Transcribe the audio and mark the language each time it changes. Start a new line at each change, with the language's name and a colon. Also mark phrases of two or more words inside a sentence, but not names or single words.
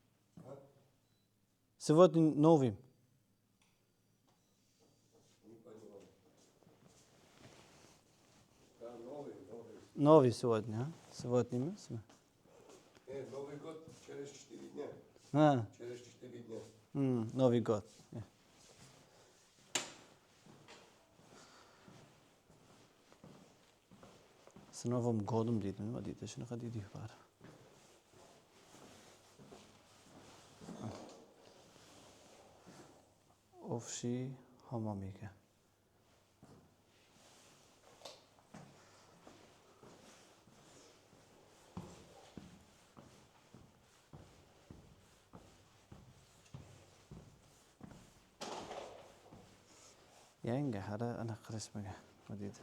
Russian: Сегодня новым. Новый сегодня, а? Сегодня мы? Новый год через 4 дня. А, Через 4 дня. Новый год. С Новым годом
Uzbek: deydi, nima deydi? Shunaqa deydi bari. Ofshi hammom ekan. Yangi hali anaqa qilishmagan, nima deydi?